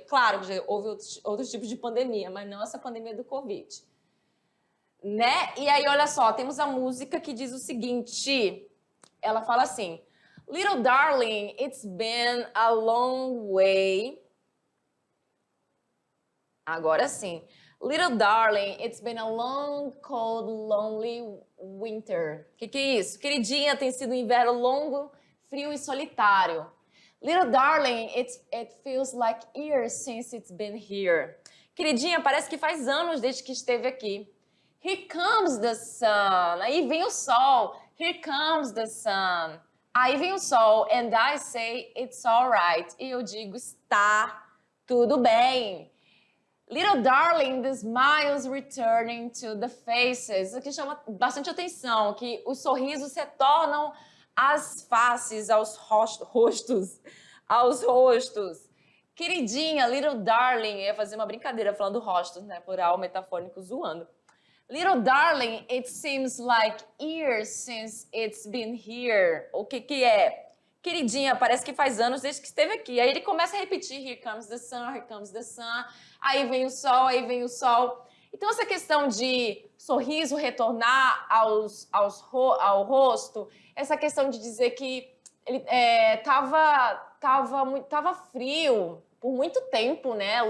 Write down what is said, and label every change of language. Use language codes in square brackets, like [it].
[pt] Claro que já houve outros tipos de pandemia, mas não essa pandemia do Covid. Né? E aí, olha só, temos a música que diz o seguinte, ela fala assim, [en] Little darling, it's been a long way. [pt] Agora sim. [en] Little darling, it's been a long, cold, lonely winter. [pt] Que é isso? Queridinha, tem sido um inverno longo, frio e solitário. [en] Little darling, it feels like years since it's been here. [pt] Queridinha, parece que faz anos desde que esteve aqui. [en] Here comes the sun. [pt] Aí vem o sol. [en] Here comes the sun. Aí vem o sol. And I say it's alright. [pt] E eu digo, está tudo bem. [en] Little darling, the smiles returning to the faces. [pt] Isso aqui chama bastante atenção, que os sorrisos retornam às faces, aos rostos, aos rostos. Queridinha, [en] little darling, [pt] eu ia fazer uma brincadeira falando rostos, né, plural, metafônico, zoando. [en] Little darling, it seems like years since it's been here. [pt] O que é? Queridinha, parece que faz anos desde que esteve aqui. Aí ele começa a repetir, [en] here comes the sun, here comes the sun. [pt] Aí vem o sol, aí vem o sol. Então, essa questão de sorriso retornar ao rosto, essa questão de dizer que ele tava frio por muito tempo, né?